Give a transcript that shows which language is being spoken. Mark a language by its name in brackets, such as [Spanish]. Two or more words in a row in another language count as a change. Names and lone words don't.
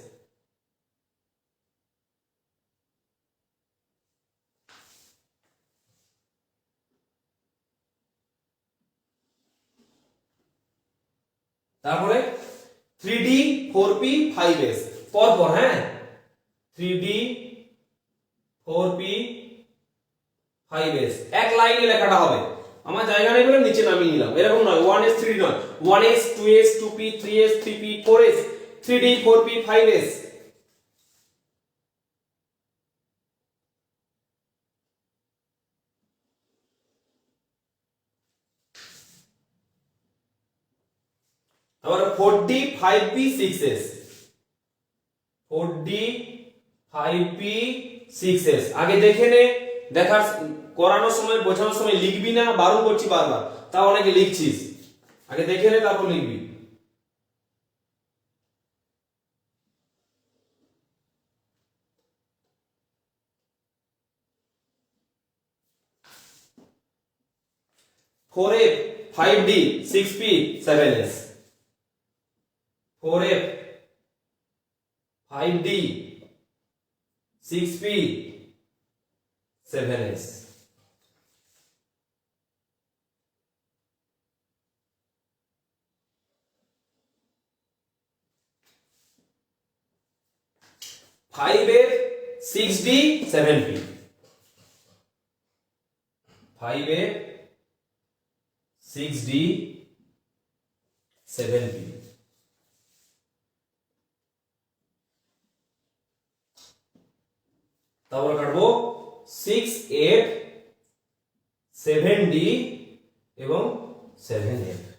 [Bangla] তারপরে 3d 4p 5s, পর পর, হ্যাঁ 3d 4p 5s, এক লাইনে লেখাটা হবে, আমার জায়গা নেই বলে নিচে নামিয়ে নিলাম, এরকম নয় 1s 3d নয়, 1s 2s 2p 3s 3p 4s 3d 4p 5s। আবার 4d 5p 6s, 4d 5p 6s। আগে দেখে নে, দেখার করানোর সময় বোঝানোর সময় লিখবি না, বারণ করছি বারবার, তাও অনেকে লিখছিস। আগে দেখে নে তারপর লিখবি। 4f 5d 6p 7s, 4f 5d 6p 7s। [English] five f 6d 7p, 5f 6d 7p। [Bangla] তারপর কাটবো 6f 7d এবং 7f।